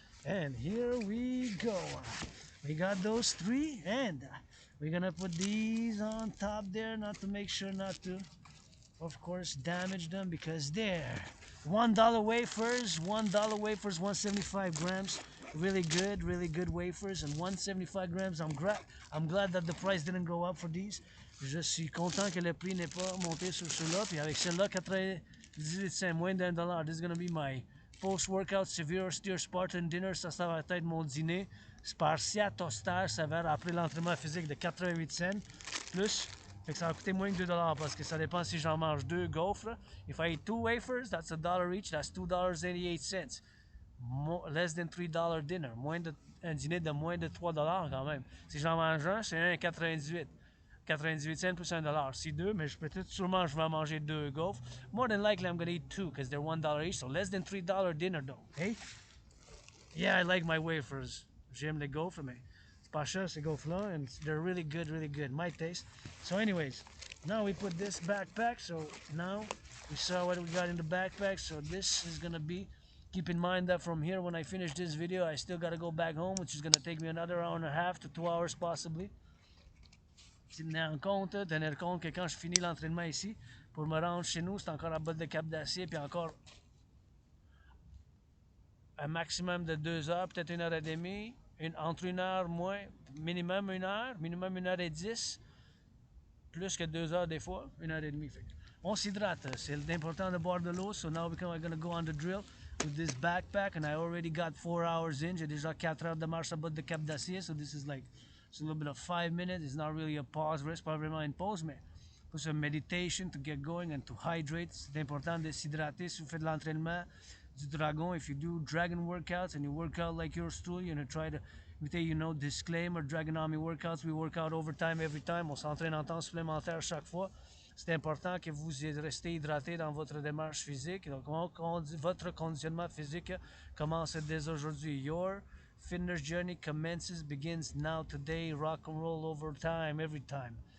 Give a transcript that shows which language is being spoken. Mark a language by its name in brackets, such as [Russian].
[English] And here we go. We got those 3, and we're gonna put these on top there, not to make sure not to, of course, damage them, because they're $1 wafers, $1 wafers, 175 grams. Really good wafers, and 175 grams. I'm glad that the price didn't go up for these. [French] Je suis content que le prix n'ait pas monté sur ceux-là. Puis avec ceux-là, 98 cents, moins d'$1. [English] This is gonna be my post-workout severe austere Spartan dinner. [French] Ça va être mon dîner spartiate austère sévère après l'entraînement physique de 88 cents. Plus Fait que ça va coûter moins que 2 parce que ça dépend si j'en mange 2 gaufres. [English] If I eat 2 wafers, that's $1 each, that's $2.88. Less than $3 dinner. [French] Un dîner de moins de 3 quand même. Si j'en mange un, c'est 1,98. 98 cents plus $1. Si deux, mais sûrement je vais manger 2 gaufres. [English] More than likely I'm gonna eat 2 because they're $1 each, so less than $3 dinner though. Hey? Yeah, I like my wafers. [French] J'aime les gaufres, mais c'est pas cher ces gaufres-là, [English] and they're really good, my taste. So anyways, now we put this backpack, so now we saw what we got in the backpack, so this is gonna be, keep in mind that from here, when I finish this video, I still gotta go back home, which is gonna take me another hour and a half to 2 hours possibly. [French] Tenir compte que quand je finis l'entraînement ici, pour me rendre chez nous, c'est encore à botte de cap d'acier, puis encore un maximum de 2 heures, peut-être 1 heure et demie, entre 1 heure moins, minimum 1 heure, minimum 1 heure et 10, plus que 2 heures des fois, 1 heure et demie. On s'hydrate, c'est important de boire de l'eau, [English] so now we're gonna go on the drill with this backpack, and I already got 4 hours in, [French] j'ai déjà 4 heures de marche à botte de cap d'acier, [English] so this is like, it's a little bit of 5 minutes, it's not really a pause, [French] c'est pas vraiment une pause, mais c'est une [English] meditation to get going and to hydrate. [French] C'est important de s'hydrater si vous faites de l'entraînement du dragon. [English] If you do dragon workouts and you work out like yours truly, you're gonna try to, disclaimer, Dragon Army workouts, we work out overtime every time. [French] On s'entraîne en temps supplémentaire chaque fois. C'est important que vous restez hydraté dans votre démarche physique. Donc, votre conditionnement physique commence dès aujourd'hui. [English] Your fitness journey begins now, today. Rock and roll over time, every time.